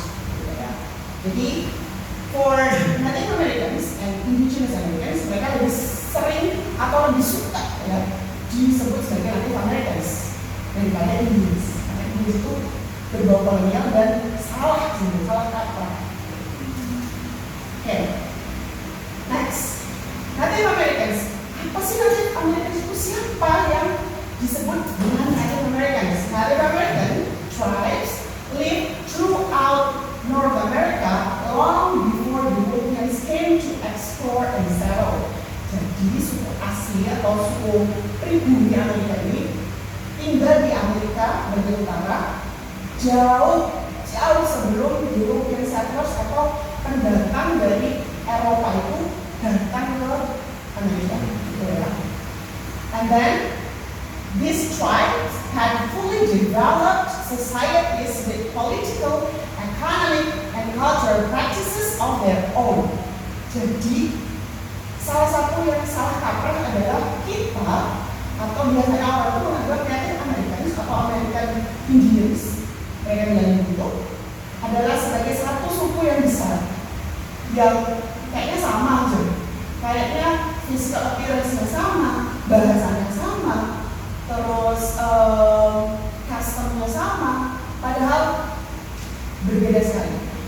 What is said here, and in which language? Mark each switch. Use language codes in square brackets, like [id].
[id] Gitu ya. Jadi for Native Americans and Indigenous Americans mereka lebih sering atau lebih suka ya disebut sebagai Native Americans daripada Indians. Karena Indians itu berbau kolonial dan salah sih, salah kata. Okay. Next, Native Americans. Apa sih Native Americans itu? Siapa yang disebut dengan Native Americans? [en] Native American tribes live throughout North America long before the Europeans came to explore and settle. [id] Jadi suku asli atau suku pribumi Amerika ini tinggal di Amerika bagian utara jauh sebelum [en] European settlers [id] atau pendatang dari Eropa itu datang ke Amerika. [en] And then these tribes had fully developed societies with political, economic, and cultural practices of their own. [id] Jadi salah satu yang salah kaprah adalah kita atau biasanya orang itu menganggap Native Americans atau American Indians mereka bilang itu adalah sebagai satu suku yang besar yang kayaknya sama aja, kayaknya physical appearance-nya sama, bahasanya sama, terus custom-nya sama, padahal berbeda sekali.